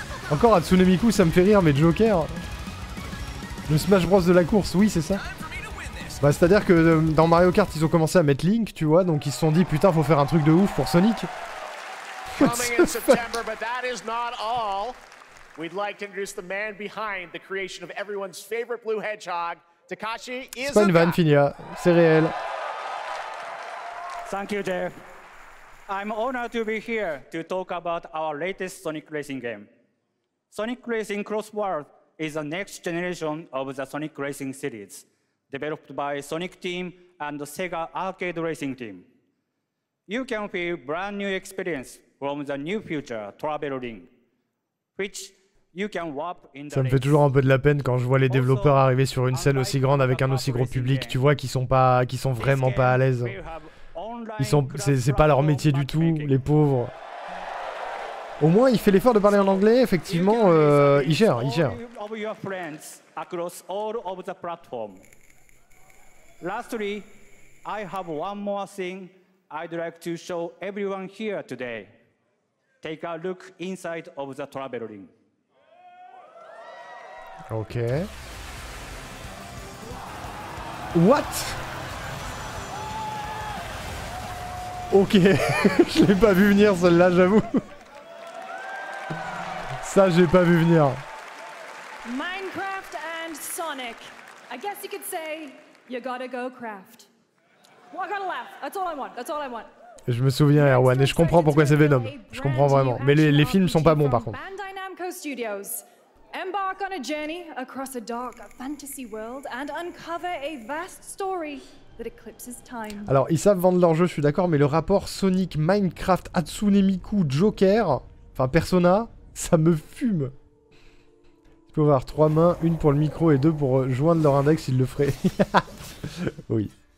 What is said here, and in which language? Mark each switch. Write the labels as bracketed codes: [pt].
[fr] Encore Hatsune Miku, ça me fait rire, mais Joker. Le Smash Bros de la course, oui, c'est ça. Bah, c'est-à-dire que dans Mario Kart, ils ont commencé à mettre Link, tu vois, donc ils se sont dit, putain, faut faire un truc de ouf pour Sonic. [en] Coming in September, but that is not all. We'd like to introduce the man behind the creation of everyone's favorite blue hedgehog, Takashi [fr] C'est pas une vanne, [en] Iizuka. [fr] Finia, c'est réel. [en] Thank you, Jeff. I'm honored to be here to talk about our latest Sonic Racing game. Sonic Racing Cross World is the next generation of the Sonic Racing series, developed by Sonic Team and the Sega Arcade Racing Team. You can feel brand new experience from the new future Travel Ring, which you can warp in the [fr] Ça me fait toujours un peu de la peine quand je vois les développeurs arriver sur une scène aussi grande avec un aussi gros public, tu vois, qui sont vraiment pas à l'aise. C'est pas leur métier du tout, les pauvres. Au moins, il fait l'effort de parler en anglais, effectivement, il gère. [en] Of your friends across all of the platform. Lastly, I have one more thing I'd like to show everyone here today. Take a look inside of the Travel Ring. Ok. What? [fr] Ok, je l'ai pas vu venir celle-là, j'avoue. Ça, j'ai pas vu venir. [en] Minecraft and Sonic. I guess you could say you gotta go craft. Well, I gotta laugh. That's all I want. That's all I want. [fr] Je me souviens, Erwan, et je comprends pourquoi c'est Venom. Je comprends vraiment. Mais les films sont pas bons par contre. [en] Bandai Namco Studios. Embark on a journey across a dark fantasy world and uncover a vast story that eclipses time. [fr] Alors, ils savent vendre leur jeu, je suis d'accord, mais le rapport Sonic, Minecraft, Hatsune Miku, Joker, enfin Persona, ça me fume. Tu peux avoir 3 mains, une pour le micro et 2 pour joindre leur index, ils le feraient. Oui.